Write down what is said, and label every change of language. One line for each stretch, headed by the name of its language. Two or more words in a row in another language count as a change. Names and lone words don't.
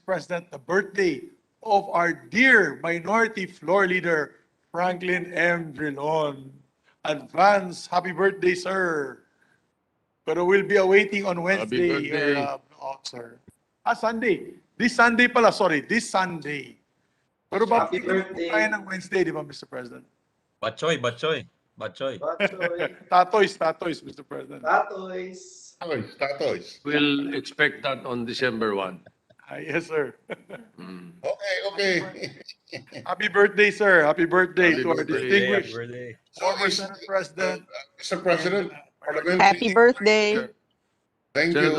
English: President, the birthday of our dear Minority Floor Leader, Franklin M. Drilon. Advance, happy birthday, sir. But we'll be awaiting on Wednesday. birthday. Sir. Sunday. This Sunday pala, sorry, this Sunday.
Filipino: Pero
English: Happy birthday.
Filipino: tayo ng Wednesday, di ba,
English: Mr. President? Batchoy, batchoy, batchoy. Tatoys, Mr. President. Tatoys. We'll expect that on December 1. Yes, sir. Okay. Happy birthday, sir. Happy birthday Happy to our birthday. Happy distinguished birthday. former Senate President. Mr. President, Parliament, Happy birthday. thank Senator